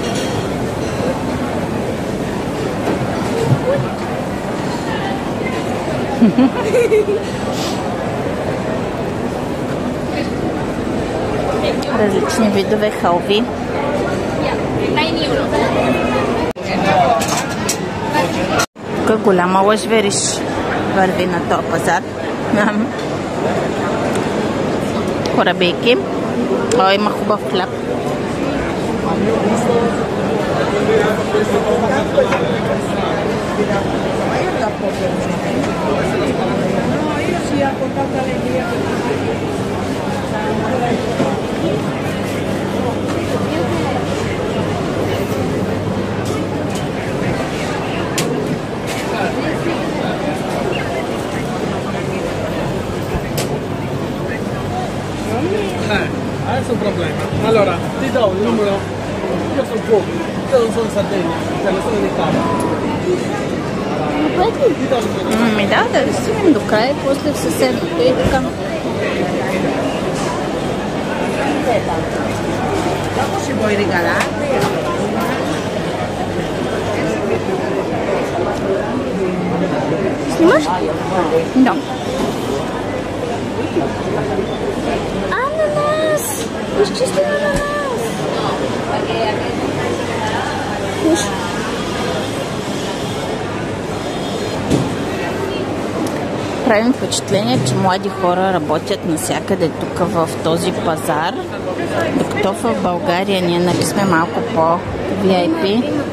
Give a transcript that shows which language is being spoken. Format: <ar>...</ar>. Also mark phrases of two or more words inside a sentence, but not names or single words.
<bg>Различни видове халви. Тук голяма лъжвериш върви на този пазар. Корабейки. Има хубав хляб.</bg> <it>Adesso un problema. Allora, ti do il numero. Io sono fuoco, io non sono in Sardegna, cioè non sono in Italia.</it> <bg>Ми да стигнем до края, после в съседното и така.</bg> <it>Dopo ci vuoi regalare?</it> <bg>Снимаш? Да. Ананас! Изчистен ананас! Правим впечатление, че млади хора работят навсякъде тук в този пазар, докато в България ние нали сме малко по-VIP.</bg>